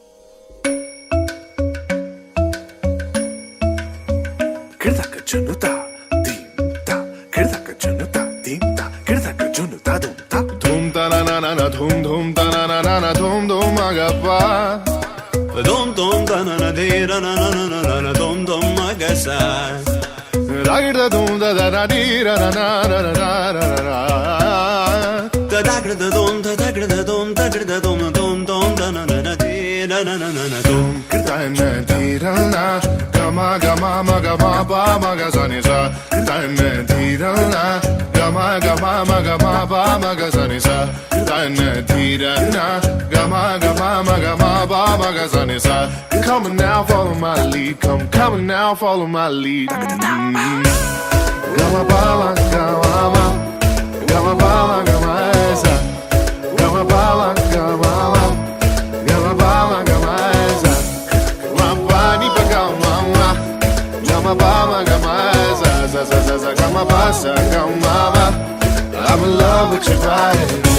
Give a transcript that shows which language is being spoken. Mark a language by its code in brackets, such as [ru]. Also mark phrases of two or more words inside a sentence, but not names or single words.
[en] धूम ता ना ना ना धूम धूम ता ना ना ना धूम धूम agappa धूम धूम ता ना ना धे ना ना ना ना ना धूम धूम agasa ragda धूम दा दा दा दी ra na na na na na na da da gra da धूम da da gra da धूम da gra da धूम धूम धूम da na na na दी na na na na na धूम gra na दी ra na gama gama ma gama ba ma ga sa ni sa gra na दी ra na gama gama ma gama ba ma ga sa ni sa gra na दी ra na gama gama ma gama ba ma ga sa ni sa come on now follow my lead come on now follow my lead gama ba ma gama gama ba ma gama sa gama ba ma gama gama ba ma gama sa ma ba ni ba gama gama ba ma gama sa sa sa sa sa gama ba sa gama ba I'm in love with your body